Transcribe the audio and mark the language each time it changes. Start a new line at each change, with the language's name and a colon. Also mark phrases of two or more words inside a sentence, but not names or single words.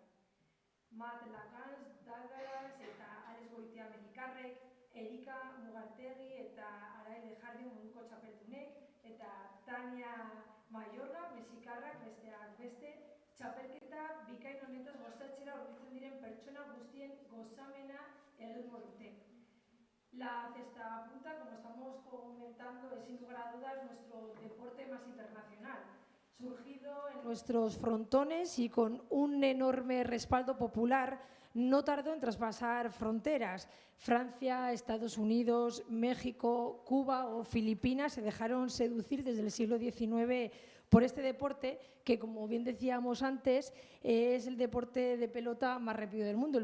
Basque: Mat Lagans, Dagaraz eta Alex Goitia Medikarrek, Erika Mugartegi eta Araile Jardin munduko txapeldunek, eta Tania Mayorga, mexikarrak besteak beste, txapelketa bikain honetaz gozatzera hurbiltzen diren pertsona guztien gozamena egingo dute.
Spanish: La cesta punta, como estamos comentando, es sin lugar a dudas nuestro deporte más internacional, surgido en nuestros frontones y con un enorme respaldo popular, no tardó en traspasar fronteras. Francia, Estados Unidos, México, Cuba o Filipinas se dejaron seducir desde el siglo XIX por este deporte que, como bien decíamos antes, es el deporte de pelota más rápido del mundo.